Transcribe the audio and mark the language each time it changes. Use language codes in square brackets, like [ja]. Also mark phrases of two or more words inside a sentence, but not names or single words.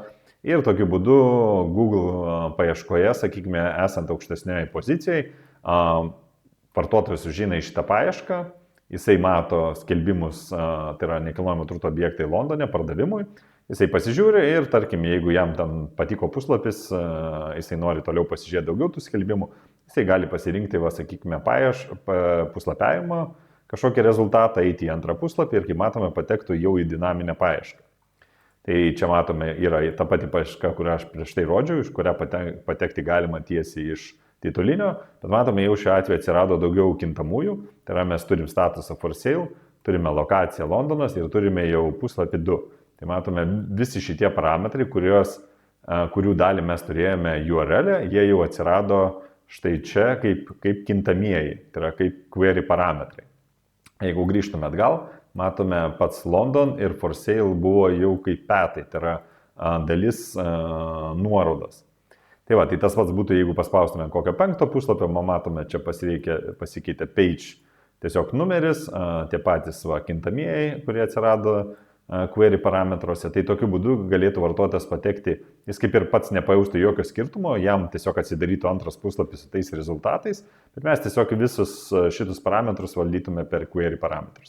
[lt] Ir tokiu būdu Google paieškoje, sakykime, esant aukštesnioje pozicijai, vartotojas užeina į šitą paiešką, jisai mato skelbimus, tai yra nekilnojamo turto objektai Londone pardavimui, jisai pasižiūri ir, tarkim, jeigu jam ten patiko puslapis, jisai nori toliau pasižiūrėti daugiau tų skelbimų, jisai gali pasirinkti, sakykime, puslapiavimo kažkokį rezultatą, eiti į antrą puslapį ir, kaip matome, patektų jau į dinaminę paiešką. Tai čia matome, yra ta pati paieška, kurią aš prieš tai rodžiau, iš kurią patekti galima tiesiai iš titulinio, bet matome, jau šiuo atveju atsirado daugiau kintamųjų, tai yra mes turim statusą [en] for sale, [lt] turime lokaciją Londonas ir turime jau puslapį 2. Tai matome visi šitie parametrai, kurių dalį mes turėjome URL, jie jau atsirado štai čia kaip kintamieji, tai yra kaip query parametrai. Jeigu grįžtume atgal, matome pats London ir [en] for sale [lt] buvo jau kaip petai, tai yra dalis nuorodos. Tai va, tai tas pats būtų, jeigu paspaustume kokio 5 puslapio, matome, čia pasikeitė page, tiesiog numeris, tie patys kintamieji, kurie atsirado query parametruose, tai tokiu būdu galėtų vartotojas patekti, jis kaip ir pats nepajaustų jokio skirtumo, jam tiesiog atsidarytų antras puslapis su tais rezultatais, bet mes tiesiog visus šitus parametrus valdytume per query parametrus.